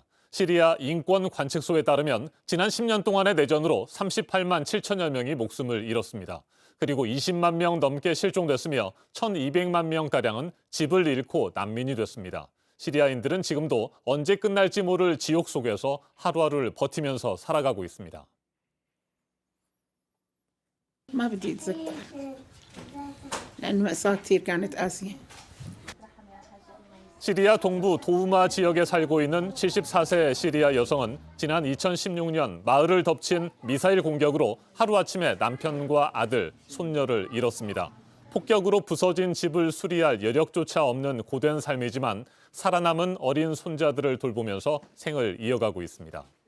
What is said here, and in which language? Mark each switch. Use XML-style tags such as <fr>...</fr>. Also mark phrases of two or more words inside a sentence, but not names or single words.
<ko>시리아 인권 관측소에 따르면 지난 10년 동안의 내전으로 38만 7천여 명이 목숨을 잃었습니다. 그리고 20만 명 넘게 실종됐으며 1,200만 명가량은 집을 잃고 난민이 됐습니다. 시리아인들은 지금도 언제 끝날지 모를 지옥 속에서 하루하루를 버티면서 살아가고 있습니다.</ko> <ar>ما بدي أتذكر لأنه مأساة كثير كانت قاسية.</ar> <ko>시리아 동부 도우마 지역에 살고 있는 74세 시리아 여성은 지난 2016년 마을을 덮친 미사일 공격으로 하루아침에 남편과 아들, 손녀를 잃었습니다. 폭격으로 부서진 집을 수리할 여력조차 없는 고된 삶이지만 살아남은 어린 손자들을 돌보면서 생을 이어가고 있습니다.</ko>